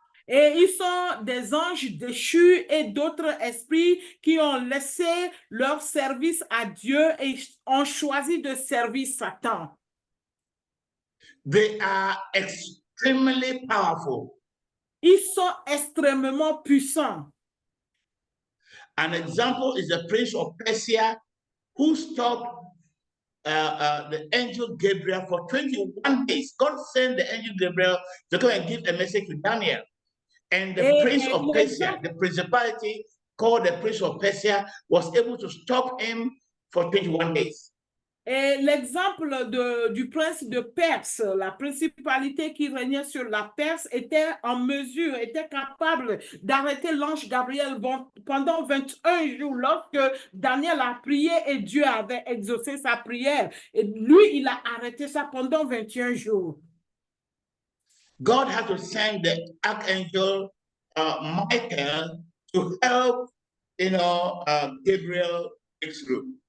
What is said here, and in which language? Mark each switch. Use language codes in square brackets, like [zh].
[fr] Et ils sont des anges déchus et d'autres esprits qui ont laissé leur service à Dieu et ont choisi de servir Satan. [en] They are extremely powerful. [fr] Ils sont extrêmement puissants. [en] An example is the prince of Persia who stopped the angel Gabriel for 21 days. God sent the angel Gabriel to come and give a message to Daniel. And the prince of Persia, the principality, called the prince of Persia was able to stop him for 21 days. [fr] Et l'exemple du prince de Perse, la principalité qui régnait sur la Perse, était en mesure, était capable d'arrêter l'ange Gabriel pendant 21 jours lorsque Daniel a prié et Dieu avait exaucé sa prière. Et lui, il a arrêté ça pendant 21 jours. [en] God had to send the archangel Michael to help, Gabriel through.